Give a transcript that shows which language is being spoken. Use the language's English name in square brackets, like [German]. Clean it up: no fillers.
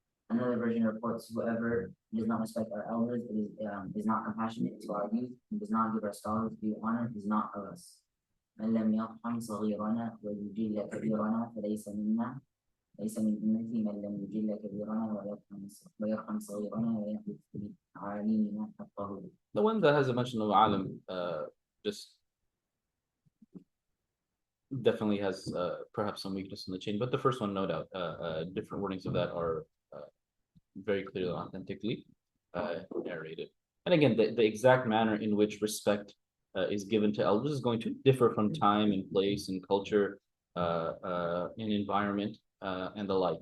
[English] Another version reports, whoever does not respect our elders is not compassionate to our youth and does not give our scholars due honor is not of us. [Arabic] من لم يرحم صغيرنا ويجل كبيرنا فليس منا. ليس من أمتي من لم يجل كبيرنا ويرحم صغيرنا ويحدث بعالمنا حقه. [English] The one that has a mention of alim just definitely has perhaps some weakness in the chain, but the first one, no doubt, different wordings of that are very clearly, authentically narrated. And again, the exact manner in which respect is given to elders is going to differ from time and place and culture and environment and the like.